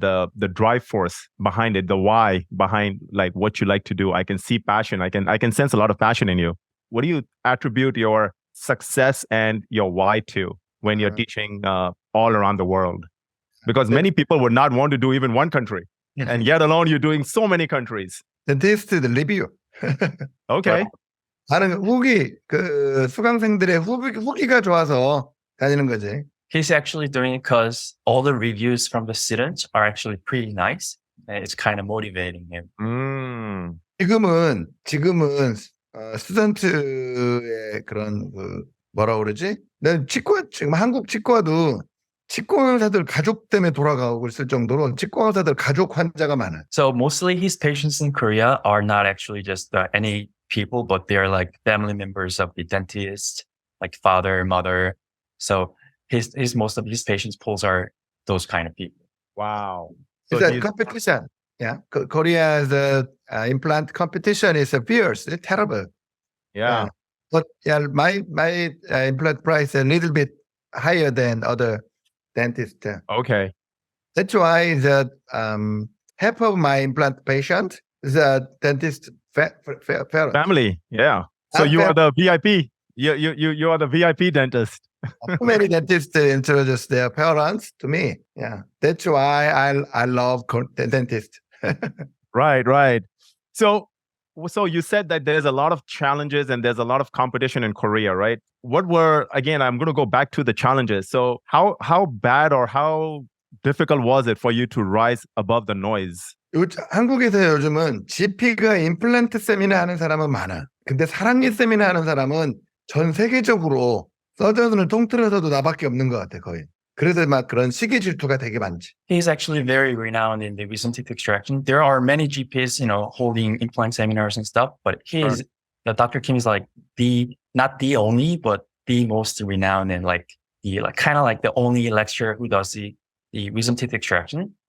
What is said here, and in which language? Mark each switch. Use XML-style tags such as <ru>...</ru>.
<en>The drive force behind it, the why behind like what you like to do. I can see passion. I can sense a lot of passion in you. What do you attribute your success and your why to when you're teaching all around the world? Because many people would not want to do even one country, and yet alone you're doing so many countries. Dentist review. Okay.</en> <ko>나는 수강생들의 후기가 좋아서 다니는 거지.</ko> <en>He's actually doing it because all the reviews from the students are actually pretty nice. And it's kind of motivating him.</en> <ko>지금은 스튜던트의 그런 뭐라고 그러지? 난 지금 한국 치과도 치과 의사들 가족 때문에 돌아가고 있을 정도로 치과 의사들 가족 환자가 많아.</ko> <en>So mostly his patients in Korea are not actually just any people, but they're like family members of the dentist, like father, mother. So most of his patients pools are those kind of people. Wow. So it's a competition. Yeah. Korea's implant competition is fierce. It's terrible. Yeah. But my implant price is a little bit higher than other dentists. Okay. That's why half of my implant patient is a dentist family. Yeah. So you are the VIP. You are the VIP dentist. Too many dentists introduce their parents to me. Yeah. That's why I love dentists. Right. So you said that there's a lot of challenges and there's a lot of competition in Korea, right? I'm going to go back to the challenges. So how bad or how difficult was it for you to rise above the noise?</en> <ko>한국에서 요즘은 GP가 임플란트 세미나 하는 사람은 많아. 근데 사랑니 세미나 하는 사람은 전 세계적으로 서전을 통틀어서도 나밖에 없는 것 같아, 거의. 그래서 막 그런 시기 질투가 되게 많지.</ko> <en>He's actually very renowned in the wisdom teeth extraction. There are many GPs, holding implant seminars and stuff, but the Dr. Kim is like not the only, but the most renowned and kind of like the only lecturer who does the wisdom teeth extraction.</en>